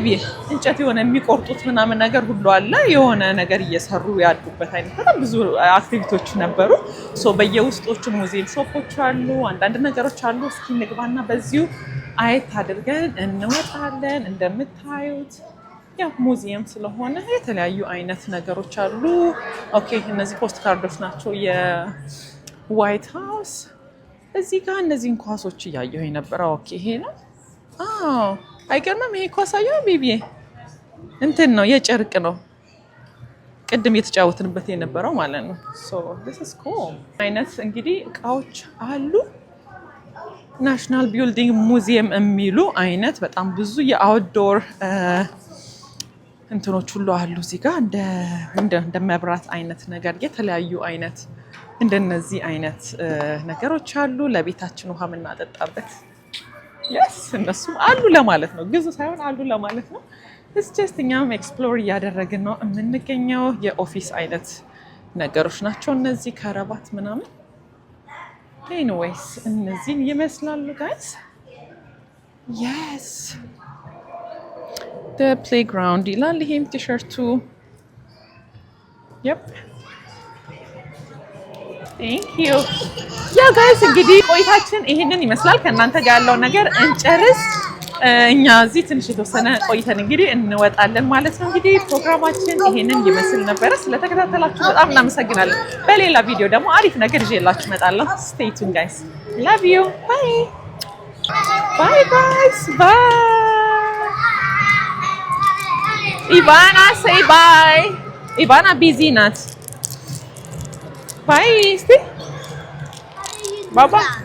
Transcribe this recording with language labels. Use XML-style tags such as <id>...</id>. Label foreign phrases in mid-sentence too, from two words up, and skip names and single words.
<am>እንጨት የሆነ የሚቆርጡት ምናምን ነገር ሁሉ አለ። የሆነ ነገር እየሰሩ ያሉበት አይነት በጣም ብዙ አክቲቪቲዎች ነበሩ። ሶ በየውስጦቹ</am> <en>museum shops</en> <am>አሉ፣ አንዳንድ ነገሮች አሉ። እስኪ ንግባና በዚሁ አየት አድርገን እንወጣለን። እንደምታዩት ያው ሙዚየም ስለሆነ የተለያዩ አይነት ነገሮች አሉ። ኦኬ እነዚህ</am> <en>post cards</en> <am>ናቸው የዋይት ሃውስ። እዚህ ጋር እነዚህን ኳሶች እያየሁ የነበረ ኦኬ ይሄ ነው። አዎ አይገርምም? ይሄ ኳስ አየሁ ቤቢዬ እንትን ነው የጨርቅ ነው። ቅድም የተጫወትንበት የነበረው ማለት ነው። ሶ</am> <en>this is cool</en> <am>አይነት እንግዲህ እቃዎች አሉ። ናሽናል ቢልዲንግ ሙዚየም የሚሉ አይነት በጣም ብዙ የአውትዶር እንትኖች ሁሉ አሉ። እዚህ ጋር እንደ መብራት አይነት ነገር የተለያዩ አይነት እንደነዚህ አይነት ነገሮች አሉ። ለቤታችን ውሃ የምናጠጣበት እነሱም አሉ ለማለት ነው። ግዙ ሳይሆን አሉ ለማለት ነው። ጀስት እኛም ኤክስፕሎር እያደረግን ነው የምንገኘው። የኦፊስ አይነት ነገሮች ናቸው እነዚህ ከረባት ምናምን። ኤኒዌይስ እነዚህን ይመስላሉ ጋይስ።</am> <en>yes the playground</en> <am>ይላል ይሄም ቲሸርቱ።</am> <en>yep thank you</en> <am>ያ ጋይስ እንግዲህ ቆይታችን ይሄንን ይመስላል። ከእናንተ ጋር ያለው ነገር እንጨርስ። እኛ እዚህ ትንሽ የተወሰነ ቆይተን እንግዲህ እንወጣለን ማለት ነው። እንግዲህ ፕሮግራማችን ይሄንን ይመስል ነበረ። ስለተከታተላችሁ በጣም እናመሰግናለን። በሌላ ቪዲዮ ደግሞ አሪፍ ነገር ይዤላችሁ እመጣለሁ።</am> <en>stay tuned guys. love you. bye bye guys. bye. Ivana say bye. Ivana busy ናት. bye. stay. bye.</en>